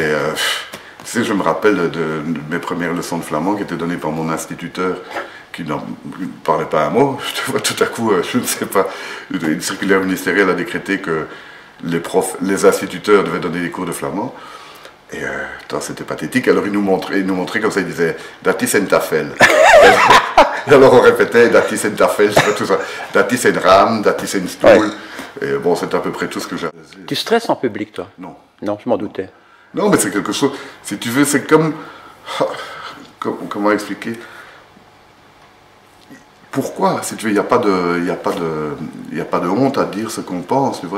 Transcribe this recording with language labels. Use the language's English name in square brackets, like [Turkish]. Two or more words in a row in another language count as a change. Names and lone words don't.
[French] Et, tu sais, je me rappelle de mes premières leçons de flamand qui étaient données par mon instituteur, qui ne parlait pas un mot. Tu vois, tout à coup, je ne sais pas, une circulaire ministérielle a décrété que les instituteurs devaient donner des cours de flamand. Et c'était pathétique. Alors il nous montrait comme ça, il disait « [Dutch] Dat is een tafel ». [French] Et alors on répétait « [Dutch] Dat is een tafel », [French] tout ça. [Dutch] « Dat is een raam »,« Dat is een stoel ouais. ». [French] Et bon, c'est à peu près tout ce que j'ai. Tu stresses en public, toi? Non. Non, je m'en doutais. Non, mais c'est quelque chose, si tu veux, c'est comme... Comment expliquer? Pourquoi? Si tu veux, il n'y a pas de honte à dire ce qu'on pense, tu vois.